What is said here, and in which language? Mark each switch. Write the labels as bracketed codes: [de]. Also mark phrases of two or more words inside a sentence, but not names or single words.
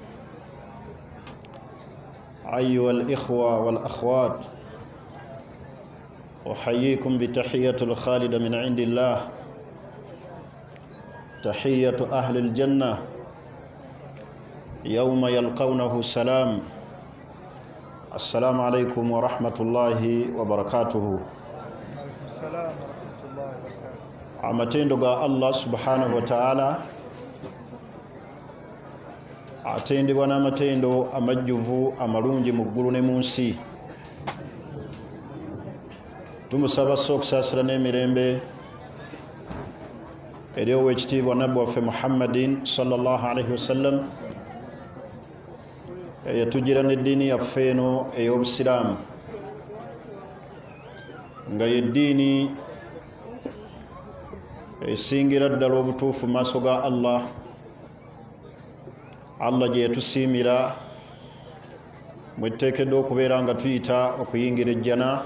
[ar] أيها الإخوة والأخوات، أحييكم بتحية الخالدة من عند الله، تحية أهل الجنة يوم يلقونه سلام. السلام عليكم ورحمة الله وبركاته. السلام ورحمة الله وبركاته. [lg] amatendo ga [ar] الله سبحانه وتعالى [lg] atendebwa n'amatendo amajjuvu amalungi mu ggulu ne mu nsi. Tumusaba okusaasira n'emirembe eri ow'ekitiibwa nabbi waffe Muhammadin [ar] صلى الله عليه وسلم [lg] eyatugira n'eddiini yaffe eno ey'obusiraamu nga y'eddiini esingira ddala obutuufu mu maaso ga Allah gye yatusiimira mweteekeddwa okubeera nga tuyita okuyingira ejjana.